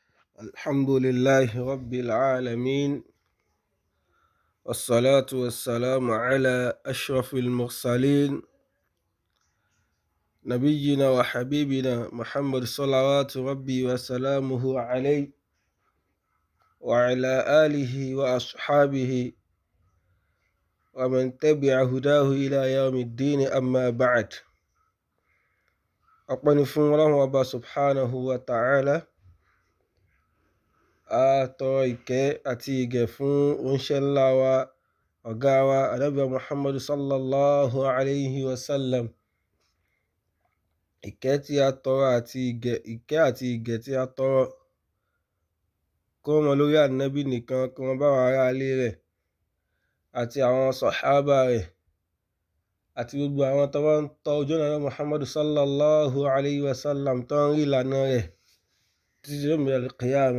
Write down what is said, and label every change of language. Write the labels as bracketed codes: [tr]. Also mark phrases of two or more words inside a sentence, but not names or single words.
[ar] الحمد لله رب العالمين، والصلاة والسلام على أشرف المرسلين نبينا وحبيبنا محمد صلوات ربي وسلامه عليه وعلى آله وأصحابه ومن تبع هداه إلى يوم الدين. أما بعد، أقبل فون الله سبحانه وتعالى [yo] àtọrọ ìkẹ́ àti ìgẹ̀ fún oníṣẹ́ ńlá wa ọ̀gá wa ànábì muhammadu [ar] صلى الله عليه وسلم. [yo] Ìkẹ́ àti ìgẹ̀ tí a tọrọ kó mọ lórí ànábì nìkan, kó mọ bá àwọn ará ilé rẹ̀ àti àwọn sàhábà rẹ̀ àti gbogbo àwọn tó bá ń tọ ojú ọ̀nà muhammadu [ar] صلى الله عليه وسلم [yo] tó ń rí ìlànà rẹ̀ títí dé òmìnira al-qiyamah.